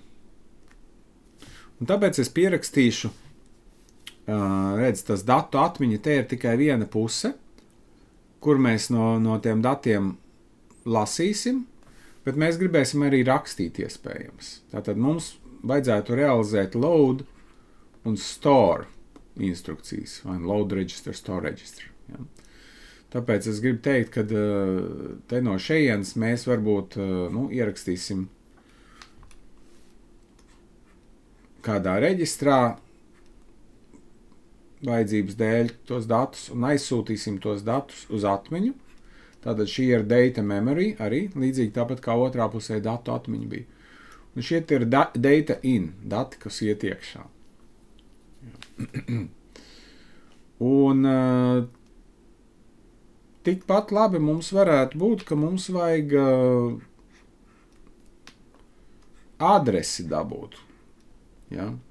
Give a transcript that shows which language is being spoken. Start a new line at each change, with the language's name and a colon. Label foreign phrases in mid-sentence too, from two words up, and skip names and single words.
Latvian: Un tāpēc es pierakstīšu, tas datu atmiņa te ir tikai viena puse, kur mēs no tiem datiem lasīsim, bet mēs gribēsim arī rakstīt iespējams. Tātad mums vajadzētu realizēt load un store instrukcijas, vai
English: load register, store register.
Latvian: Ja? Tāpēc es gribu teikt, ka te no šejienes mēs varbūt ierakstīsim kādā reģistrā vajadzības dēļ tos datus un aizsūtīsim tos datus uz atmiņu. Tātad šī ir
English: data memory
Latvian: arī, līdzīgi tāpat kā otrā pusē datu atmiņa bija. Un šie ir
English: data in,
Latvian: dati, kas iet iekšā. Un tikpat labi mums varētu būt, ka mums vajag adresi dabūt. Ja?